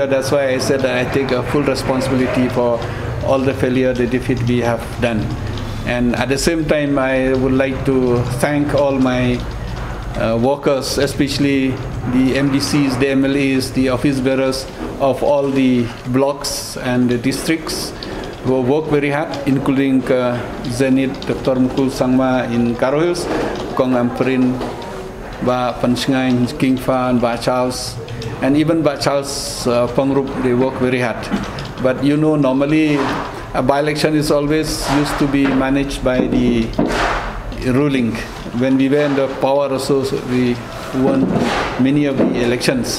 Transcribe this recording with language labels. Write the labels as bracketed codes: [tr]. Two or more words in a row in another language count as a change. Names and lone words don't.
[en] That's why I said that I take a full responsibility for all the failure, the defeat we have done. And at the same time, I would like to thank all my workers, especially the MDCs, the MLAs, the office bearers of all the blocks and the districts who work very hard, including Zenit, Dr Mukul Sangma in Karo Hills, Kong Amprin, Ba Panchkai, King Fan, Ba Charles, and even Ba Charles Pongrup, they work very hard. But you know, normally a by-election is always used to be managed by the ruling. When we were in the power also, we won many of the elections.